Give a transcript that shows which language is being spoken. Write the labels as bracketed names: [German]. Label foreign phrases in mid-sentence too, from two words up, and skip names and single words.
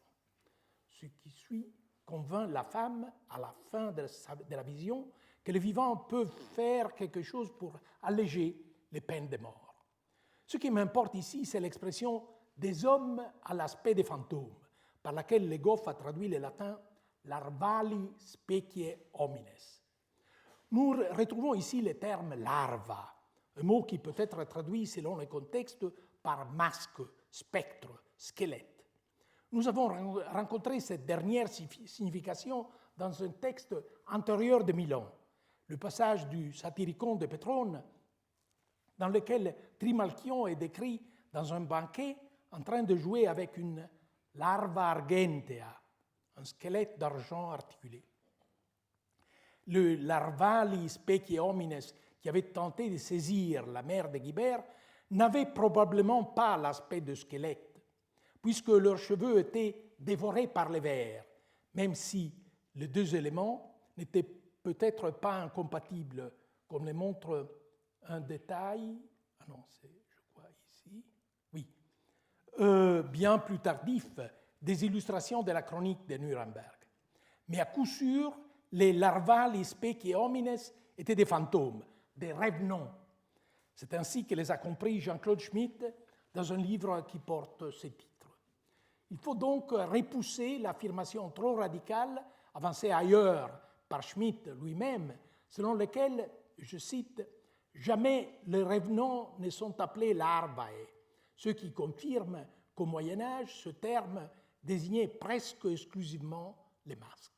[French] Ce qui suit convainc la femme, à la fin de la vision, que les vivants peuvent faire quelque chose pour alléger les peines de mort. Ce qui m'importe ici, c'est l'expression « des hommes à l'aspect des fantômes », par laquelle Le Goff a traduit le latin « [Latin] larvali specie homines ». [French] Nous retrouvons ici le terme « larva », un mot qui peut être traduit selon le contexte par « masque »,« spectre »,« squelette ». Nous avons rencontré cette dernière signification dans un texte antérieur de Milan, le passage du Satyricon de Pétrone, dans lequel Trimalchion est décrit dans un banquet en train de jouer avec une [Latin] larva argentea, [French] un squelette d'argent articulé. Le [Latin] larvali specie homines [French] qui avait tenté de saisir la mère de Guibert n'avait probablement pas l'aspect de squelette, puisque leurs cheveux étaient dévorés par les vers, même si les deux éléments n'étaient peut-être pas incompatibles, comme le montre un détail, je crois ici, oui, bien plus tardif, des illustrations de la chronique de Nuremberg. Mais à coup sûr, les [Latin] larvali specie homines [French] étaient des fantômes, des revenants. C'est ainsi que les a compris Jean-Claude Schmitt dans un livre qui porte ce titre. Il faut donc repousser l'affirmation trop radicale, avancée ailleurs par Schmitt lui-même, selon laquelle, je cite, « jamais les revenants ne sont appelés larvae, ce qui confirme qu'au Moyen-Âge, ce terme désignait presque exclusivement les masques.